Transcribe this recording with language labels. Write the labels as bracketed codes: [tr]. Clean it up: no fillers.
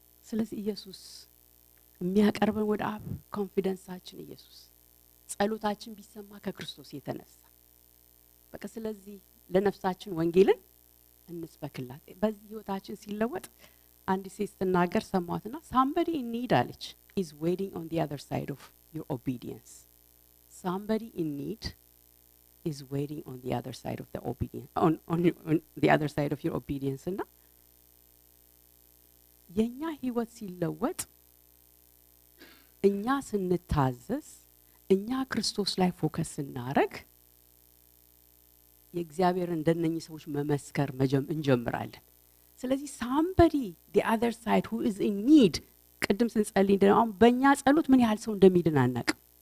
[am] ስለዚህ ኢየሱስ የሚያቀርበን ወደ አብ ኮንፊደንሳችን ኢየሱስ፣ ጸሎታችን ቢሰማ ከክርስቶስ የተነሳ በቃ ስለዚህ ለነፍሳችን ወንጌልን እንስበክላት። በዚህ ህይወታችን ሲለወጥ አንድ ሴት ስትናገር ሰማትና [en] somebody in need [am] አለች [en] is waiting on the other side of your obedience. Somebody in need is waiting on the other side of the obedience on the other side of your obedience. [am] እና የኛ ህይወት ሲለወጥ እኛ ስንታዘዝ እኛ ክርስቶስ ላይ ፎከስ እናረግ የእግዚአብሔር እንደነኚህ ሰዎች መመስከር እንጀምራለን። ስለዚህ [en] somebody the other side who is in need [am] ቅድም ስንጸልይ እንደው በእኛ ጸሎት ምን ያህል ሰው እንደሚድን አናቅም።